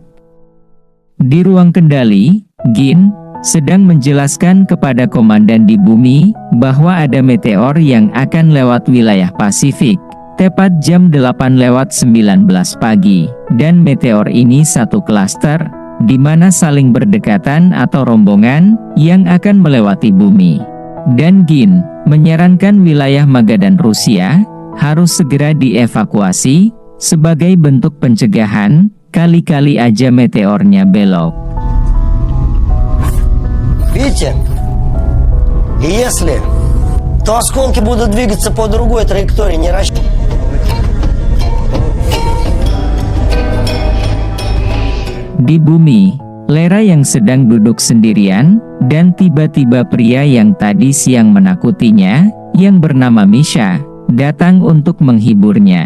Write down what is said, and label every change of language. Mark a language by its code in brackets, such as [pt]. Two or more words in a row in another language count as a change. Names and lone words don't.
[id] Di ruang kendali, Gin sedang menjelaskan kepada komandan di bumi bahwa ada meteor yang akan lewat wilayah Pasifik tepat jam 8:19 pagi, dan meteor ini satu klaster di mana saling berdekatan atau rombongan yang akan melewati bumi. Dan Gin menyarankan wilayah Magadan Rusia harus segera dievakuasi sebagai bentuk pencegahan, kali-kali aja meteornya belok. [ru] Видите? И если, то осколки будут двигаться по другой траектории, не рассчитывай. [id] Di bumi, Lera yang sedang duduk sendirian, dan tiba-tiba pria yang tadi siang menakutinya, yang bernama Misha, datang untuk menghiburnya.